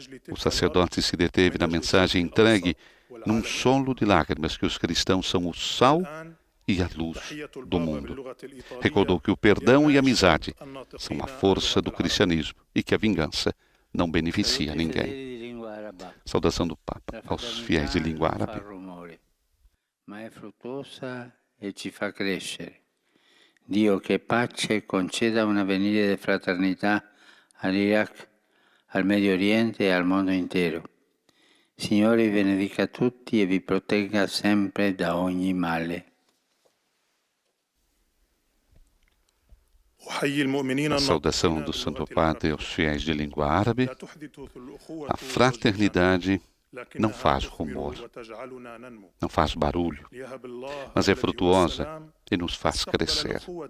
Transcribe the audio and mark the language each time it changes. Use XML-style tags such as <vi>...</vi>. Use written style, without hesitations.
<pt>O sacerdote se deteve na mensagem entregue num solo de lágrimas que os cristãos são o sal e a luz do mundo. Recordou que o perdão e a amizade são a força do cristianismo e que a vingança não beneficia ninguém. Saudação do Papa aos fiéis de língua árabe.</pt> <it>Ma è fruttuosa e ci fa crescere. Dio che pace conceda un avvenire di fraternità all'Iraq, al Medio Oriente e al mondo intero. Signore vi benedica tutti e vi protegga sempre da ogni male.</it> <pt>A saudação do Santo Padre aos fiéis de língua árabe. A fraternidade não faz rumor, não faz barulho, mas é frutuosa e nos faz crescer.</pt>